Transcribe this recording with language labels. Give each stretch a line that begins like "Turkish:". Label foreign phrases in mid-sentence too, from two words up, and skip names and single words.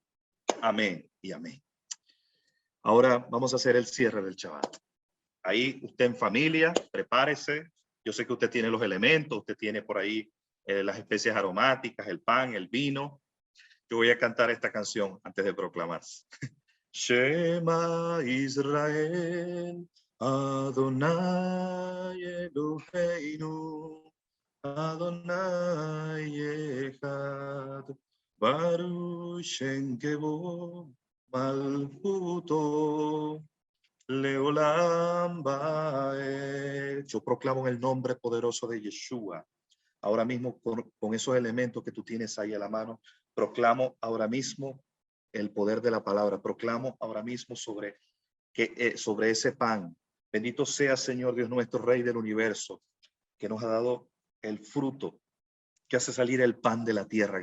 Spanish: Gracias, Señor. Amén y amén. Ahora vamos a hacer el cierre del Shabbat. Ahí usted en familia, prepárese. Yo sé que usted tiene los elementos, usted tiene por ahí las especias aromáticas, el pan, el vino. Yo voy a cantar esta canción antes de proclamarse.
Hebrew: שמע ישראל, אדוני אלוהינו, אדוני אחד, ברוך שם כבוד מלכותו, לעולם ועד.
Spanish: Yo proclamo en el nombre poderoso de Yeshua. Ahora mismo con esos elementos que tú tienes ahí a la mano, proclamo ahora mismo el poder de la palabra. Proclamo ahora mismo sobre ese pan. Bendito sea, Señor Dios nuestro, Rey del universo, que nos ha dado el fruto que hace salir el pan de la tierra.